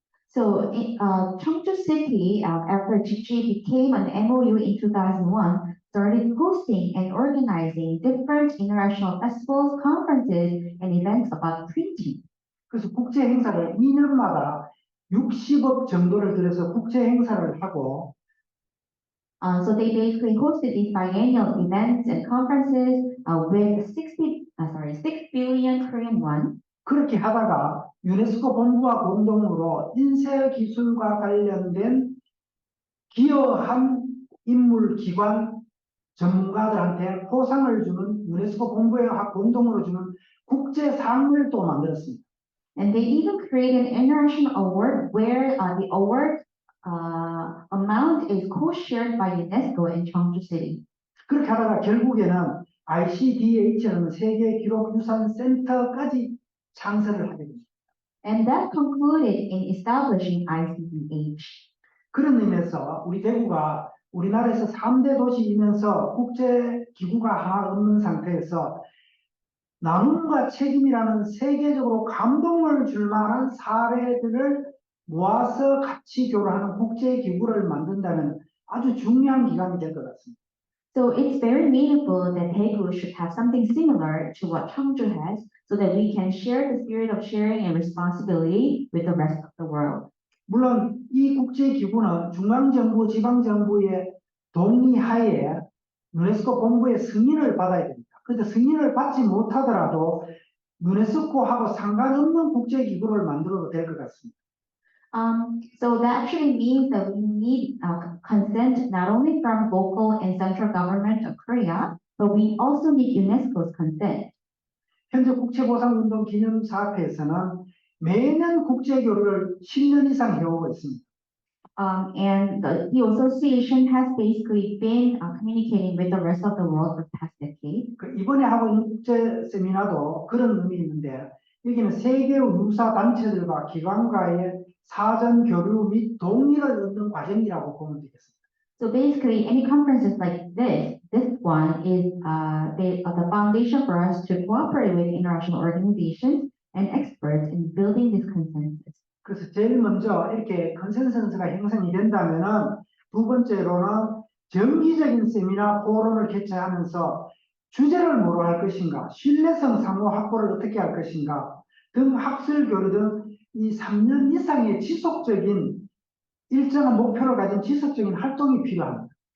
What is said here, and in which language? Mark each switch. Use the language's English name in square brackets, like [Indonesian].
[English] So Cheongju City, after Chikji became an MOU in 2001, started hosting and organizing different international festivals, conferences, and events about printing. [Korean] 그래서 국제 행사를 2년마다 60억 정도를 들여서 국제 행사를 하고 [English] So they basically hosted these biennial events and conferences with 6 billion Korean won. [Korean] 그렇게 하다가 유네스코 본부와 공동으로 인쇄 기술과 관련된 기여한 인물, 기관, 전문가들한테 포상을 주는 유네스코 본부와 공동으로 주는 국제상을 또 만들었습니다. [English] And they even created an international award where the award amount is co-shared by UNESCO in Cheongju City. [Korean] 그렇게 하다가 결국에는 ICDH는 세계기록유산센터까지 창설을 하게 됩니다. [English] And that concluded in establishing ICDH. [Korean] 그런 의미에서 우리 대구가 우리나라에서 3대 도시이면서 국제기구가 하나 없는 상태에서 나눔과 책임이라는 세계적으로 감동을 줄 만한 사례들을 모아서 같이 교류하는 국제기구를 만든다면 아주 중요한 기관이 될 것 같습니다. [English] So it's very meaningful that Daegu should have something similar to what Cheongju has, so that we can share the spirit of sharing and responsibility with the rest of the world. [Korean] 물론 이 국제기구는 중앙정부, 지방정부의 동의하에 유네스코 본부의 승인을 받아야 됩니다. 그런데 승인을 받지 못하더라도 유네스코하고 상관없는 국제기구를 만들어도 될 것 같습니다. [English] So that actually means that we need consent not only from local and central government of Korea, but we also need UNESCO's consent. [Korean] 현재 국제보상운동 기념사업회에서는 매년 국제교류를 10년 이상 해오고 있습니다. [English] And the association has basically been communicating with the rest of the world for the past decade. [Korean] 이번에 하고 있는 국제 세미나도 그런 의미 있는데 여기는 세계 유사 단체들과 기관과의 사전 교류 및 동의를 얻는 과정이라고 보면 되겠습니다. [English] So basically, any conferences like this one is the foundation for us to cooperate with international organizations and experts in building this consensus. [Korean] 그래서 제일 먼저 이렇게 컨센서스가 형성이 된다면은 두 번째로는 정기적인 세미나 포럼을 개최하면서 주제를 뭐로 할 것인가, 신뢰성 상호 확보를 어떻게 할 것인가 등 학술 교류 등 이 3년 이상의 지속적인 일정한 목표를 가진 지속적인 활동이 필요합니다.